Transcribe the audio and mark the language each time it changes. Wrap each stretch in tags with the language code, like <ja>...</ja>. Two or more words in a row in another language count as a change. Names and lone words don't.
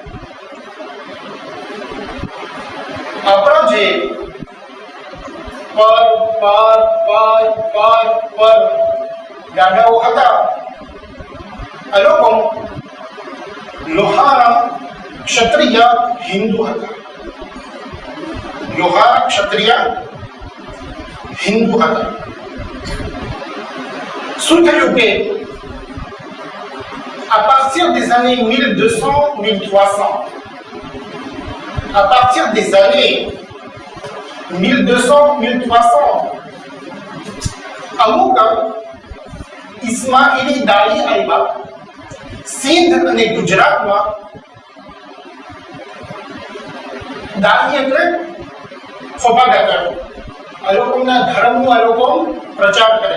<gu>આપણા જે પર ગાડાઓ હતા આ લોકો લોહારા ક્ષત્રિય હિન્દુ હતા. લોહારા ક્ષત્રિય હિન્દુ હતા. શું થયું કે</gu> <fr>à partir des années 1200-1300, à partir des années 1200-1300,</fr> <gu>અમુક ઇસ્માઇલી દાળી આવ્યા સિંધ અને ગુજરાતમાં. દાળી એટલે ફોફાગા. આ લોકોના ધર્મનો આ લોકો પ્રચાર કરે.</gu>